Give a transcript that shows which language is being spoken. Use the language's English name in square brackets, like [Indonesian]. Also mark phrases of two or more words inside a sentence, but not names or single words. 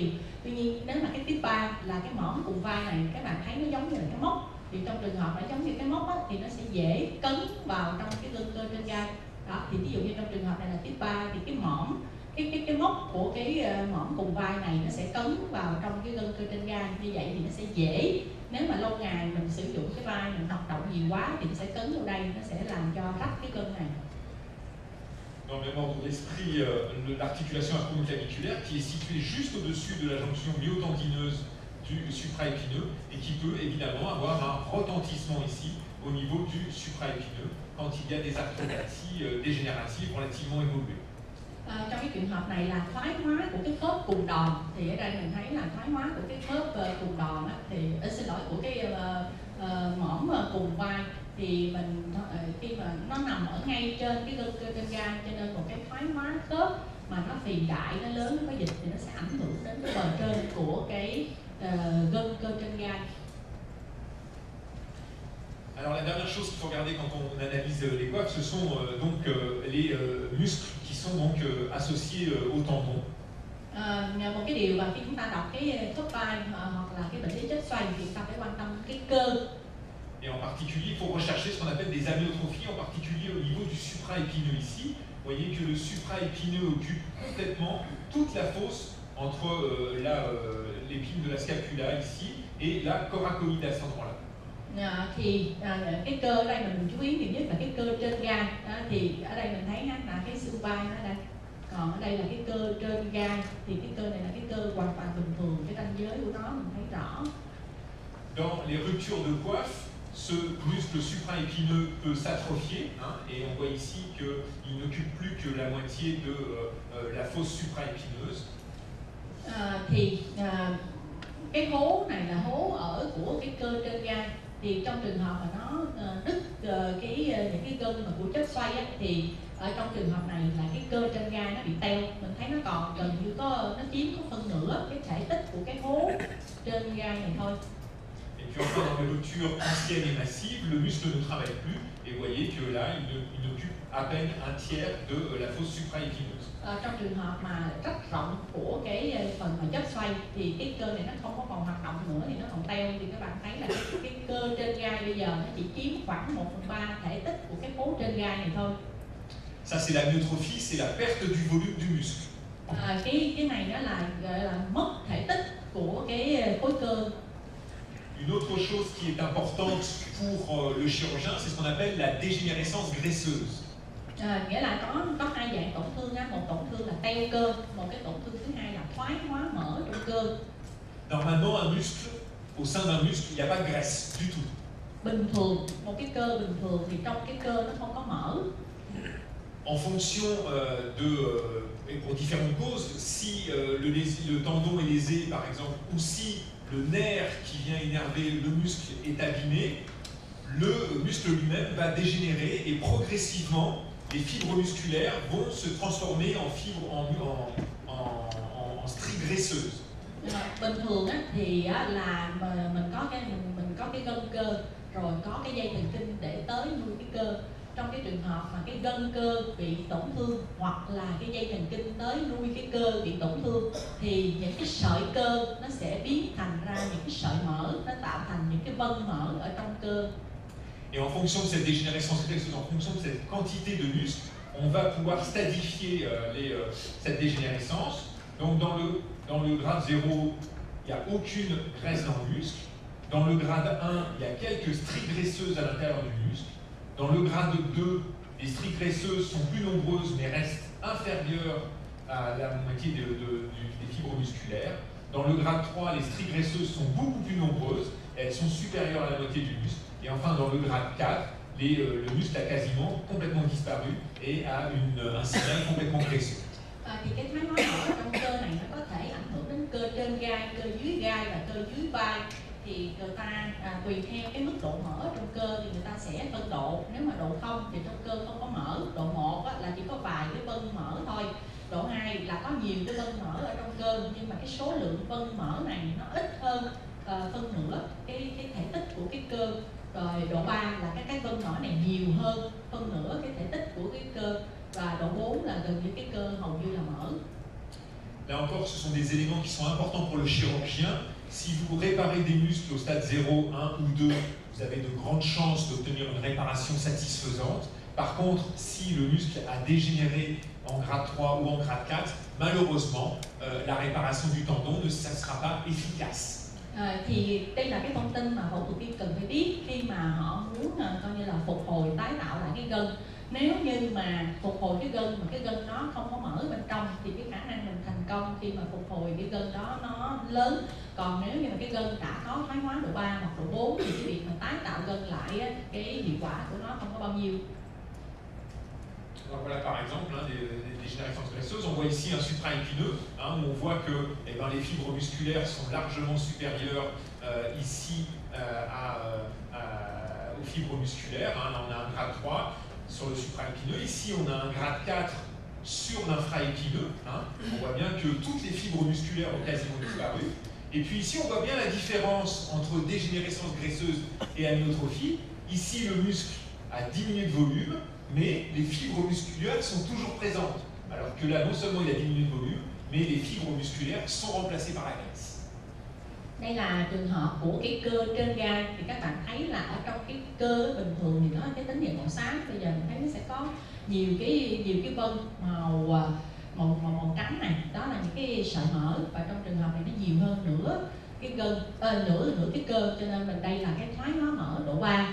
[Vietnamese] Tuy nhiên nếu mà cái tiếp 3 là cái mỏm cùng vai này, các bạn thấy nó giống như là cái móc, thì trong trường hợp nó giống như cái móc thì nó sẽ dễ cấn vào trong cái gân cơ trên gai. Đó, thì ví dụ như trong trường hợp này là tiếp 3 thì cái mỏm, cái móc của cái mỏm cùng vai này nó sẽ cấn vào trong cái gân cơ trên gai. Như vậy thì nó sẽ dễ, nếu mà lâu ngày mình sử dụng cái vai mình hoạt động nhiều quá thì nó sẽ cấn vào đây, nó sẽ làm cho rách cái gân này. [French] Dans le même ordre d'esprit, l'articulation acromioclaviculaire qui est située juste au-dessus de la jonction myotendineuse du supraépineux et qui peut évidemment avoir un retentissement ici au niveau du supraépineux quand il y a des arthropathies dégénératives relativement évoluées. [Vietnamese] Trong cái trường hợp này là thoái hóa của cái khớp cùng đòn, thì ở đây mình thấy là thoái hóa của cái khớp cùng đòn thì xin lỗi, của cái mỏm cùng vai, thì mình khi mà nó nằm ở ngay trên cái gân cơ trên gai, cho nên một cái thoái hóa khớp mà nó phì đại, nó lớn, nó có dịch thì nó sẽ ảnh hưởng đến cái bờ trên của cái gân cơ trên gai. [French] Alors la dernière chose qu'il faut regarder quand on analyse les coiffes, ce sont donc les muscles qui sont donc associés au tendon. [Vietnamese] Một cái điều mà khi chúng ta đọc cái khớp vai hoặc là cái bệnh lý chết xoay thì ta phải quan tâm cái cơ. [French] Et en particulier, il faut rechercher ce qu'on appelle des amyotrophies, en particulier au niveau du supraépineux ici. Vous voyez que le supraépineux occupe complètement toute la fosse entre l'épine de la scapula ici et la coracoïde à cet endroit-là. [Vietnamese] Cái cơ ở đây mình chú ý nhiều nhất là cái cơ trên gai. Thì ở đây mình thấy là cái xương vai nó đây, còn ở đây là cái cơ trên gai, thì cái cơ này là cái cơ hoàn toàn bình thường, cái ranh giới của nó mình thấy rõ. [French] Dans les ruptures de coiffe, ce muscle supraépineux peut s'atrophier, et on voit ici qu'il n'occupe plus que la moitié de la fosse supraépineuse. [Vietnamese] Cái hố này là hố ở của cái cơ trên gai, thì trong trường hợp mà nó đứt những cái gân mà của chất xoay thì ở trong trường hợp này là cái cơ trên gai nó bị teo, mình thấy nó còn gần như nó chiếm có phân nửa cái thể tích của cái hố trên gai này thôi. [French] Et puis enfin, dans les ruptures anciennes et massives, le muscle ne travaille plus, et vous voyez que là, il occupe à peine un tiers de la fosse supraépineuse. [Vietnamese] Trong trường hợp mà rất rộng của cái phần mà chất xoay thì cái cơ này nó không có còn hoạt động nữa, thì nó còn teo, thì các bạn thấy là cái cơ trên gai bây giờ nó chỉ chiếm khoảng 1/3 thể tích của cái khối trên gai này thôi. [French] Ça c'est la myotrophie, c'est la perte du volume du muscle. [Vietnamese] Cái này nó là gọi là mất thể tích của cái khối cơ. [French] Une autre chose qui est importante pour le chirurgien, c'est ce qu'on appelle la dégénérescence graisseuse. [Vietnamese] Nghĩa là có hai dạng tổn thương, một tổn thương là teo cơ, một cái tổn thương thứ hai là thoái hóa mỡ trong cơ. [French] Normalement, un muscle, au sein d'un muscle, il n'y a pas de graisse du tout. [Vietnamese] Bình thường, một cái cơ bình thường thì trong cái cơ nó không có mỡ. [French] En fonction et pour différentes causes, si le tendon est lésé par exemple, ou si le nerf qui vient innerver le muscle est abîmé, le muscle lui-même va dégénérer et progressivement les fibres musculaires vont se transformer en fibres en stries graisseuses. [Vietnamese] Bình thường thì là mình có cái gân cơ, rồi có cái dây thần kinh để tới nuôi cái cơ. Trong cái trường hợp mà cái gân cơ bị tổn thương hoặc là cái dây thần kinh tới nuôi cái cơ bị tổn thương, thì những cái sợi cơ nó sẽ biến thành ra những cái sợi mỡ, nó tạo thành những cái vân mỡ ở trong cơ. [French] Et en fonction de cette dégénérescence graisseuse, en fonction de cette quantité de muscles, on va pouvoir stadifier cette dégénérescence. Donc dans le grade 0, il n'y a aucune graisse dans le muscle. Dans le grade 1, il y a quelques stries graisseuses à l'intérieur du muscle. Dans le grade 2, les stries graisseuses sont plus nombreuses mais restent inférieures à la moitié des fibres musculaires. Dans le grade 3, les stries graisseuses sont beaucoup plus nombreuses, elles sont supérieures à la moitié du muscle. Et enfin, dans le grade 4, le muscle a quasiment complètement disparu et a un signal complètement graisseux. [Vietnamese] Thì cái thoái hóa mỡ trong cơ này nó có thể ảnh hưởng đến cơ trên gai, cơ dưới gai và cơ dưới vai. Thì người ta tùy theo cái mức độ mỡ trong cơ thì người ta sẽ phân độ. Nếu mà độ 0 thì trong cơ không có mỡ, độ 1 là chỉ có vài cái vân mỡ thôi, độ 2 là có nhiều cái vân mỡ ở trong cơ, nhưng mà cái số lượng vân mỡ này nó ít hơn phân nửa cái thể tích của cái cơ. Rồi độ 3 là cái vân mỡ này nhiều hơn phân nửa cái thể tích của cái cơ, và độ 4 là gần như cái cơ hầu như là mỡ. [French] Là encore, ce sont des éléments qui sont importants pour le chirurgien. Si vous réparez des muscles au stade 0, 1 ou 2, vous avez de grandes chances d'obtenir une réparation satisfaisante. Par contre, si le muscle a dégénéré en grade 3 ou en grade 4, malheureusement, la réparation du tendon ne sera pas efficace. [Vietnamese] Thì đây là cái thông tin mà phẫu thuật viên cần phải biết khi mà họ muốn coi như là phục hồi, tái tạo lại cái gân. Nếu như mà phục hồi cái gân mà cái gân đó không có mỡ bên trong thì cái khả năng mình thành công khi mà phục hồi cái gân đó nó lớn. Còn nếu như mà cái gân đã có thoái hóa độ 3 hoặc độ 4 thì cái việc mà tái tạo gân lại cái hiệu quả của nó không có bao nhiêu. [French] Alors voilà par exemple des dégénérescences graisseuses. On voit ici un supraépineux où on voit que les fibres musculaires sont largement supérieures ici aux fibres musculaires. Là on a un grade 3 sur le supraépineux. Ici on a un grade 4 sur l'infraépineux. On voit bien que toutes les fibres musculaires ont quasiment disparu. Et puis ici on voit bien la différence entre dégénérescence graisseuse et amyotrophie. Ici le muscle a diminué de volume, mais les fibres musculaires sont toujours présentes. Alors que là, non seulement il a diminué de volume, mais les fibres musculaires sont remplacées par la graisse. [Vietnamese] Đây là trường hợp của cái cơ trên gai, thì các bạn thấy là ở trong cái cơ bình thường thì nó cái tín hiệu màu xám, bây giờ mình thấy nó sẽ có nhiều cái vân màu trắng này, đó là những cái sợi mỡ, và trong trường hợp này nó nhiều hơn nửa cái gân, nửa cái cơ, cho nên mình đây là cái thoái hóa mỡ va.